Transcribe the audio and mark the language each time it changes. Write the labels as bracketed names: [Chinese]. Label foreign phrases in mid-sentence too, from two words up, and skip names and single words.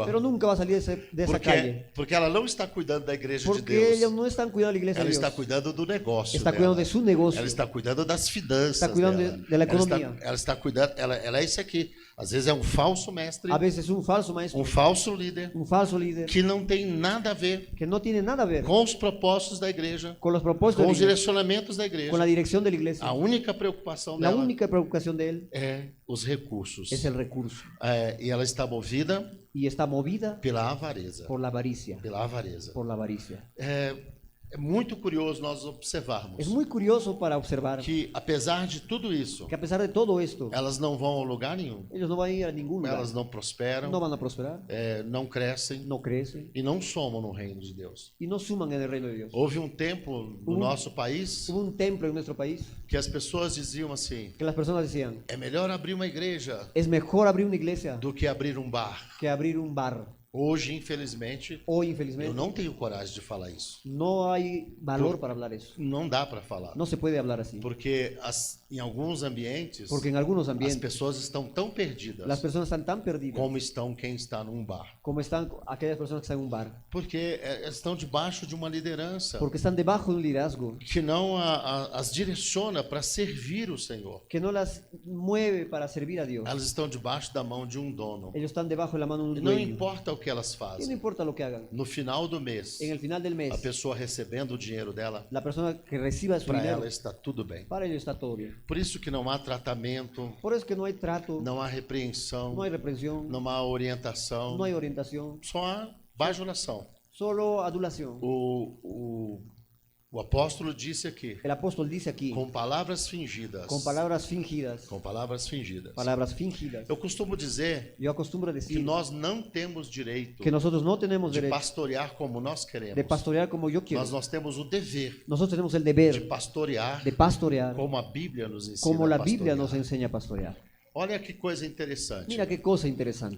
[Spanish] pero nunca va a salir de esa calle. [Portuguese] Porque ela não está cuidando da igreja de [Spanish] Porque ellos [Portuguese] Deus. [Spanish] no están cuidando de la iglesia [Portuguese] Ela [Spanish] de [Portuguese] está [Spanish] Dios. [Portuguese] cuidando do negócio [Spanish] Está [Portuguese] dela. [Spanish] cuidando de su negocio. [Portuguese] Ela está cuidando das finanças [Spanish] Está cuidando [Portuguese] dela. [Spanish] de la economía. [Portuguese] Ela está cuidando, ela é isso aqui. Às vezes é um falso mestre, [Spanish] A veces un falso maestro, [Portuguese] um falso líder, [Spanish] un falso líder, [Portuguese] que não tem nada a ver [Spanish] que no tiene nada a ver [Portuguese] com os propósitos da igreja, [Spanish] con los propósitos [Portuguese] com [Spanish] de [Portuguese] os [Spanish] la iglesia, [Portuguese] direcionamentos da igreja. [Spanish] con la dirección de la iglesia. [Portuguese] A única preocupação [Spanish] La [Portuguese] dela [Spanish] única preocupación de él [Portuguese] é os recursos. [Spanish] es el recurso. [Portuguese] E ela está movida [Spanish] Y está movida [Portuguese] pela avareza. [Spanish] por la avaricia. [Portuguese] Pela avareza. [Spanish] Por la avaricia. [Portuguese] É muito curioso nós observarmos [Spanish] Es muy curioso para observar [Portuguese] que, apesar de tudo isso, [Spanish] que a pesar de todo esto, [Portuguese] elas não vão a lugar nenhum. [Spanish] ellos no van a ir a ningún lugar. [Portuguese] Elas não prosperam, [Spanish] No van a prosperar, [Portuguese] não crescem [Spanish] no crecen [Portuguese] e não somam no reino de Deus. [Spanish] y no suman en el reino de Dios. [Portuguese] Houve um tempo no nosso país [Spanish] Hubo un templo en nuestro país [Portuguese] que as pessoas diziam assim: [Spanish] que las personas decían, [Portuguese] é melhor abrir uma igreja [Spanish] es mejor abrir una iglesia [Portuguese] do que abrir um bar. [Spanish] que abrir un bar. [Portuguese] Hoje, infelizmente, [Spanish] Hoy, [Portuguese] eu [Spanish] infelizmente, [Portuguese] não tenho coragem de falar isso. [Spanish] no hay valor para hablar eso. [Portuguese] Não dá para falar. [Spanish] No se puede hablar así. [Portuguese] Porque em alguns ambientes, [Spanish] Porque en algunos [Portuguese] as [Spanish] ambientes [Portuguese] pessoas estão tão perdidas [Spanish] las personas están tan perdidas [Portuguese] como estão quem está num bar. [Spanish] como están aquellas personas que están en un bar. [Portuguese] Porque estão debaixo de uma liderança [Spanish] Porque están debajo de un liderazgo [Portuguese] que não as direciona para servir o Senhor. [Spanish] que no las mueve para servir a Dios. [Portuguese] Elas estão debaixo da mão de um dono. [Spanish] Ellos están debajo de la mano de [Portuguese] E [Spanish] un [Portuguese] não [Spanish] dueño. [Portuguese] importa o que elas [Spanish] Y no [Portuguese] fazem. [Spanish] importa lo que hagan. [Portuguese] No final do mês, [Spanish] En el final del mes, [Portuguese] a pessoa recebendo o dinheiro dela, [Spanish] la persona que reciba su para dinero, [Portuguese] ela está tudo bem. [Spanish] para ellos está todo bien. [Portuguese] Por isso que não há tratamento, [Spanish] Por eso es que no hay trato, [Portuguese] não há repreensão, [Spanish] no hay reprensión, [Portuguese] não há orientação, [Spanish] no hay orientación, [Portuguese] só há bajulação. [Spanish] solo adulación. [Portuguese] O apóstolo disse aqui, [Spanish] El apóstol dice aquí, [Portuguese] com palavras fingidas. [Spanish] con palabras fingidas, [Portuguese] Com palavras fingidas. [Spanish] palabras fingidas. [Portuguese] Eu costumo dizer [Spanish] Yo acostumbro a [Portuguese] que [Spanish] decir [Portuguese] nós não temos direito [Spanish] que nosotros no tenemos [Portuguese] de [Spanish] derecho [Portuguese] pastorear como nós queremos. [Spanish] de pastorear como yo quiero. [Portuguese] Nós temos o dever [Spanish] Nosotros tenemos el [Portuguese] de [Spanish] deber [Portuguese] pastorear [Spanish] de pastorear [Portuguese] como a Bíblia nos ensina [Spanish] como [Portuguese] a [Spanish] la [Portuguese] pastorear. [Spanish] Biblia nos enseña a pastorear. [Portuguese] Olha que coisa interessante. [Spanish] Mira qué cosa interesante.